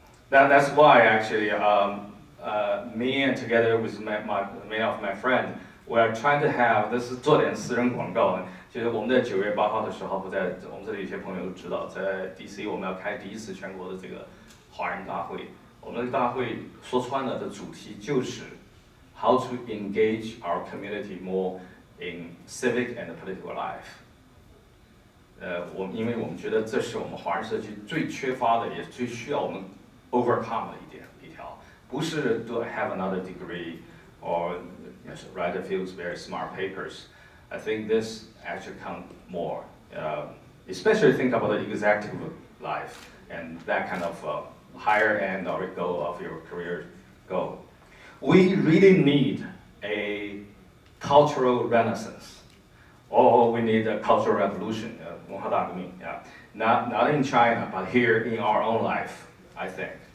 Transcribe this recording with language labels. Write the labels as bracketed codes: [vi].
[en] That's why actually me and together with many of my friends, we are trying to have this [zh] 做点私人广告。就是我们在9月8号的时候，我们这里有些朋友都知道，在 DC 我们要开第一次全国的这个华人大会。我们的大会说穿了的主题就是 [en] how to engage our community more in civic and political life。 [zh] 因为我们觉得这是我们华人社区最缺乏的，也最需要我们 overcome 的一条，不是 [en] do I have another degree or write a few very smart papers. I think this actually counts more, especially think about the executive life and that kind of higher end or goal of your career goal. We really need a cultural renaissance, or we need a cultural revolution, 文化大革命, not in China, but here in our own life, I think.